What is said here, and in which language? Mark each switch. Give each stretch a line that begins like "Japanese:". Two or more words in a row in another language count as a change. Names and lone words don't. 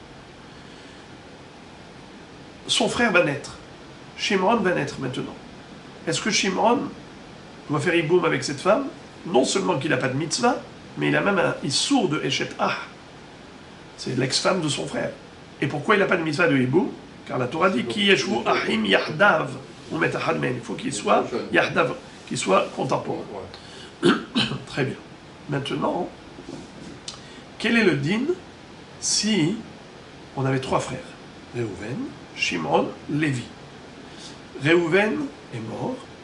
French: Son frère va naître. Shimon va naître maintenant. Est-ce que Shimon doit faire Hiboum avec cette femme? Non seulement qu'il n'a pas de mitzvah, mais il a même un issour de
Hebrew: אשת אח.
French: C'est l'ex-femme de son frère. Et pourquoi il n'a pas de mitzvah de Hiboum? Car la Torah dit
Hebrew: כי ישבו אחים יחדו ומת אחד מהם.
French: Il faut qu'il soit yahdav, qu'il soit contemporain. Très bien. Maintenant, quel est le din si on avait trois frères? Réhouven, Shimon, Lévi. Réhouven est mort.